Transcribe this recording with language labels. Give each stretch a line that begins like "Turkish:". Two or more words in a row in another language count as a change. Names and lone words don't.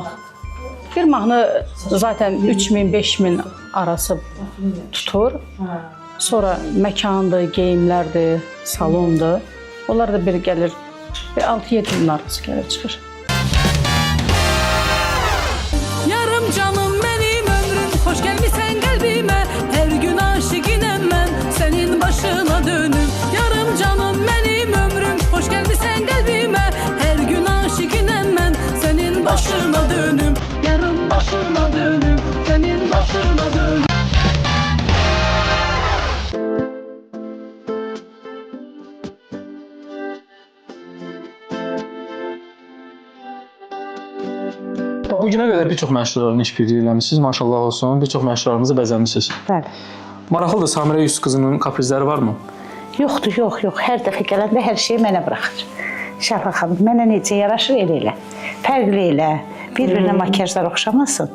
Azerbaijani: Bir mahnı zaten 3000-5000 arası tutur. Sonra məkandır, geyimlərdir, salondur. Onlar da bir gəlir, 6-7 min arası gəlir, çıxır.
Turkish: Yarım canım benim ömrüm, hoş gelmişsen kalbime. Her gün aşıkinem ben, senin başına dönüm. Yarım canım benim ömrüm, hoş gelmişsen kalbime. Her gün aşıkinem ben, senin başına dönüm. Yarım başına dönüm, senin başına dönüm.
Azerbaijani: Bu günə qədər bir çox məşhurların işbirliyi eləmişsiniz, maşallah olsun. Bir çox məşhurlarımızı bəzəmişsiniz. Bəli. Maraqlıdır, Samira Yusuf qızının kaprizləri varmı? Yoxdur, yox. Hər dəfə gələndə hər şeyi mənə buraxır. Şəhla xanım, mənə necə yaraşır elə. Fərqli elə. Bir-birinə makyajlar oxşamasın.